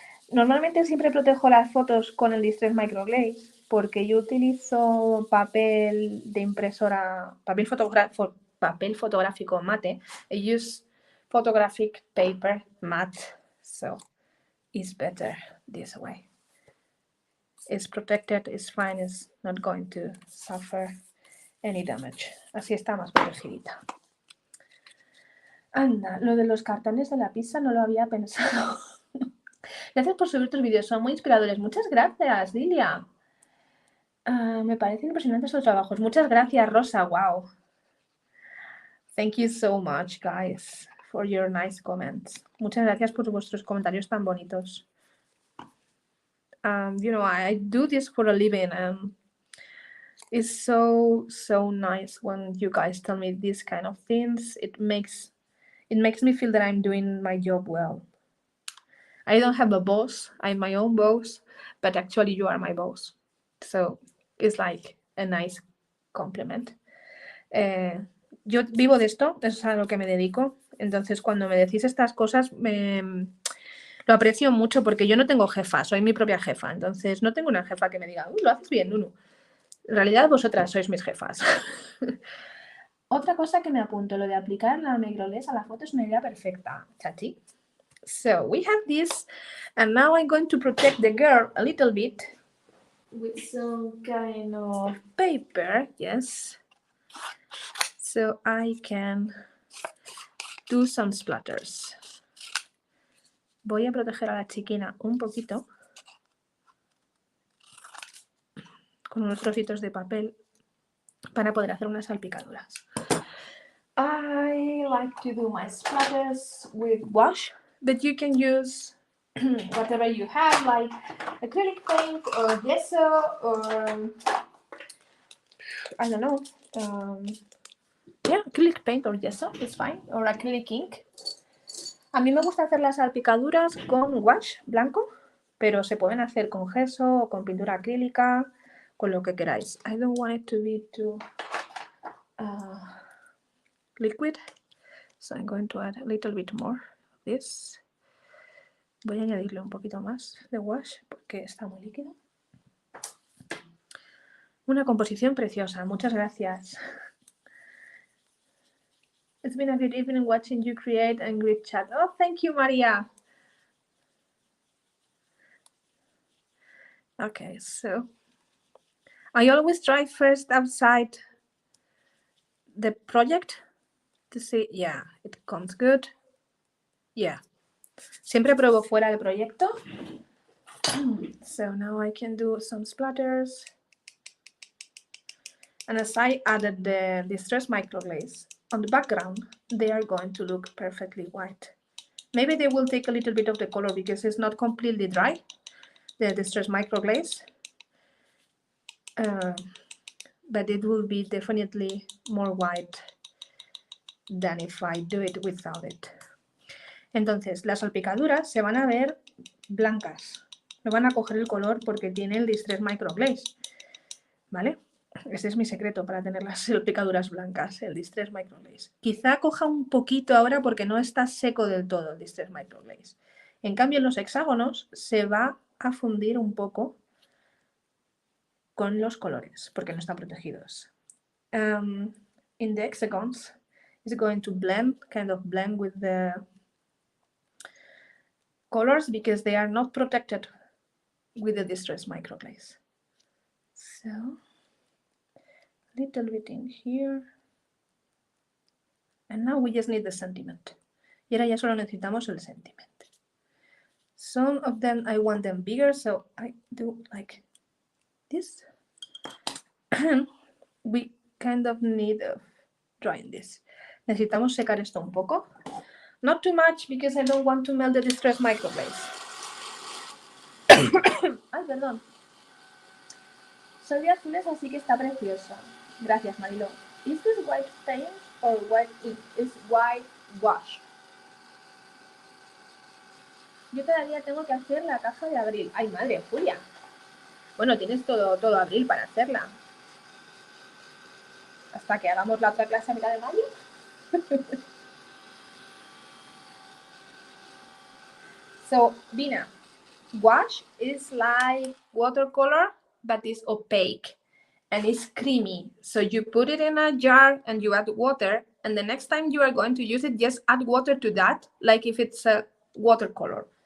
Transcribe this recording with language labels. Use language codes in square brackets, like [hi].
[es] Normalmente siempre protejo las fotos con el Distress Microglaze porque yo utilizo papel de impresora, papel fotográfico mate. [en] I use photographic paper matte, so it's better this way. It's protected, it's fine, it's not going to suffer any damage. [es] Así está más protegidita. Anda, lo de los cartones de la pizza no lo había pensado. Gracias por subir tus vídeos, son muy inspiradores. Muchas gracias, Lilia. Me parecen impresionantes tus trabajos. Muchas gracias, Rosa. Wow. [en] Thank you so much, guys, for your nice comments. [es] Muchas gracias por vuestros comentarios tan bonitos. [en] You know, I do this for a living and it's so nice when you guys tell me these kind of things. It makes me feel that I'm doing my job well. I don't have a boss, I'm my own boss, but actually you are my boss. So it's like a nice compliment. [es] Yo vivo de esto, es a lo que me dedico. Entonces cuando me decís estas cosas lo aprecio mucho porque yo no tengo jefa, soy mi propia jefa. Entonces no tengo una jefa que me diga, lo haces bien, Nunu. En realidad vosotras sois mis jefas. Otra cosa que me apunto, lo de aplicar la microglaze a la foto es una idea perfecta, chachi. [en] So we have this, and now I'm going to protect the girl a little bit with some kind of paper, yes. So I can do some splatters. [es] Voy a proteger a la chiquina un poquito con unos trocitos de papel para poder hacer unas salpicaduras. [en] I like to do my splatters with wash, but you can use whatever you have, like acrylic paint or gesso or I don't know. Yeah, acrylic paint or gesso is fine, or acrylic ink. [es] A mí me gusta hacer las salpicaduras con wash blanco, pero se pueden hacer con gesso o con pintura acrílica, con lo que queráis. [en] I don't want it to be too liquid, so I'm going to add a little bit more of this. [es] Voy a añadirle un poquito más de wash porque está muy líquido. Una composición preciosa, muchas gracias. [en] It's been a good evening watching you create and great chat. Oh, thank you, Maria. Okay, so I always try first outside the project to see, yeah, it comes good. Yeah. [es] Siempre pruebo fuera del proyecto. [en] So now I can do some splatters. And as I added the distress microglaze on the background, they are going to look perfectly white. Maybe they will take a little bit of the color because it's not completely dry, the distress microglaze. But it will be definitely more white than if I do it without it. [es] Entonces, las salpicaduras se van a ver blancas. No van a coger el color porque tiene el Distress Microglaze. ¿Vale? Ese es mi secreto para tener las salpicaduras blancas, el Distress Microglaze. Quizá coja un poquito ahora porque no está seco del todo el Distress Microglaze. En cambio, en los hexágonos se va a fundir un poco con los colores porque no están protegidos. [en] In the hexagons, it's going to blend with the colors because they are not protected with the distress microglaze. So, a little bit in here. And now we just need the sentiment. [es] Y ahora ya solo necesitamos el sentiment. [en] Some of them, I want them bigger, so I do like this. We kind of need drying this. [es] Necesitamos secar esto un poco. [en] Not too much because I don't want to melt the distress microglaze. [es] Ay, perdón. Soy de azules, así que está precioso. Gracias, Marilo. [en] Is this white paint or white ink? It's white wash. [es] Yo todavía tengo que hacer la caja de abril. Ay, madre, Julia. Bueno, tienes todo abril para hacerla. Hasta que hagamos la otra clase a mitad de mayo. [en] So, Dina, wash is like watercolor, but it's opaque and it's creamy. So you put it in a jar and you add water, and the next time you are going to use it, just add water to that, like if it's a watercolor.